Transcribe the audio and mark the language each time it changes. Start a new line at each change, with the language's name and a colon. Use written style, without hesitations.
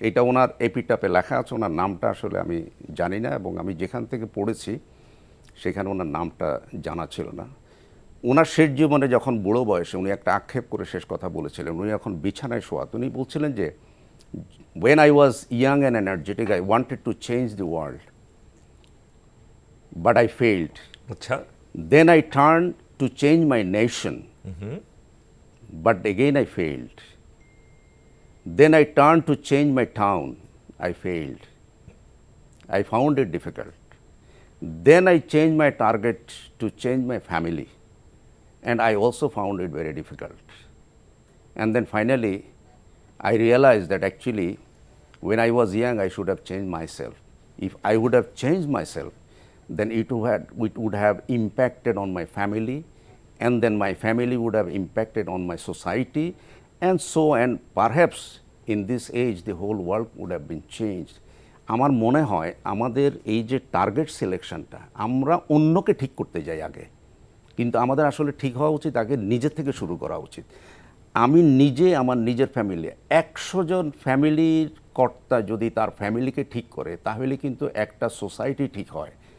Bangla: এটা ওনার এপিটাপে লেখা আছে, ওনার নামটা আসলে আমি জানি না, এবং আমি যেখান থেকে পড়েছি সেখানে ওনার নামটা জানা ছিল না। ওনার শেষ জীবনে যখন বুড়ো বয়সে উনি একটা আক্ষেপ করে শেষ কথা বলেছিলেন, উনি এখন বিছানায় শোয়া, উনি বলছিলেন যে
English: when I was young and energetic I wanted to change the world but I failed.
Bangla: আচ্ছা,
English: Then I turned to change my nation but again I failed. Then I turned to change my town. I failed. I found it difficult. Then I changed my target to change my family, and I also found it very difficult. And then finally, I realized that actually, when I was young, I should have changed myself. If I would have changed myself, then it would have impacted on my family, and then my family would have impacted on my society, and so, and perhaps in this age the whole world would have been changed.
Bangla: আমার মনে হয় আমাদের এই যে target সিলেকশনটা, আমরা অন্যকে ঠিক করতে যাই আগে, কিন্তু আমাদের আসলে ঠিক হওয়া উচিত আগে নিজের থেকে শুরু করা উচিত। আমি নিজে আমার নিজের ফ্যামিলি, 100 জন ফ্যামিলির কর্তা যদি তার ফ্যামিলিকে ঠিক করে তাহলে কিন্তু একটা সোসাইটি ঠিক হয়।